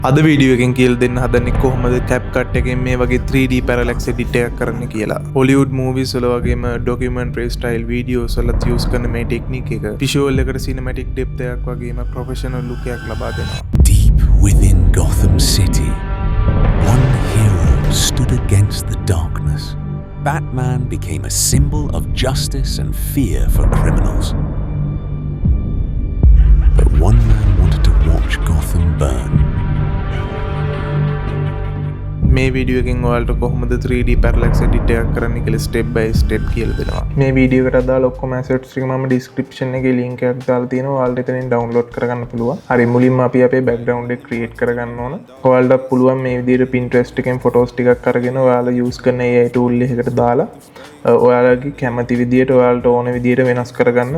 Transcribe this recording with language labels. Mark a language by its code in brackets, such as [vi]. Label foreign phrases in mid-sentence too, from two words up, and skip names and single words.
[si] අද වීඩියෝ එකෙන් කියලා දෙන්න හදන්නේ කොහොමද CapCut එකෙන් මේ වගේ 3D [en] parallax edit [si] එකක් කරන්න කියලා. Hollywood movies වල වගේම [en] documentary style videos [si] වලත් use කරන මේ technique එක visual එකට [en] cinematic depth [si] එකක් වගේම [en] professional look [si] එකක් ලබා දෙනවා. [en] Deep within Gotham City, one hero stood against the darkness. Batman became a symbol of justice and fear for criminals. But one man wanted to watch Gotham burn. [si] මේ වීඩියෝ එකෙන් ඔයාලට කොහොමද 3D [en] parallax edit [si] එකක් කරන්න කියලා [en] step by step [si] කියලා දෙනවා. මේ වීඩියෝ එකට අදාළ ඔක්කොම assets ටික මම description එකේ link එකක් දාලා තියෙනවා. ඔයාලට එතනින් download කරගන්න පුළුවන්. හරි මුලින්ම අපි අපේ background එක create කරගන්න ඕන. ඔයාලට පුළුවන් මේ විදිහට Pinterest එකෙන් photos ටිකක් අරගෙන ඔයාලා use කරන [en] AI tool [si] එකකට දාලා ඔයාලගේ කැමති විදිහට ඔයාලට ඕන විදිහට වෙනස් කරගන්න.